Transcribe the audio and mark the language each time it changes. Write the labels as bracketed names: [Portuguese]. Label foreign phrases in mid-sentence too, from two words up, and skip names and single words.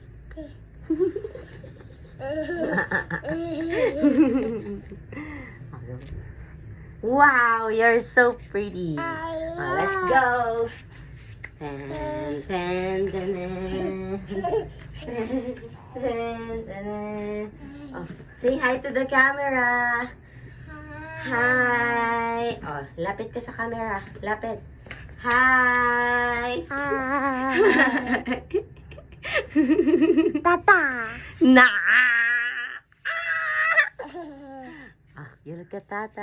[English] Wow, you're so pretty. Let's go. Dun, dun, dun, dun. Dun, dun, dun. Oh, say hi to the camera. Hi. [Filipino] Oh, lapit ka sa camera. Lapit. Hi. [English] Hi. Tata. Na. Ah, you're a tata.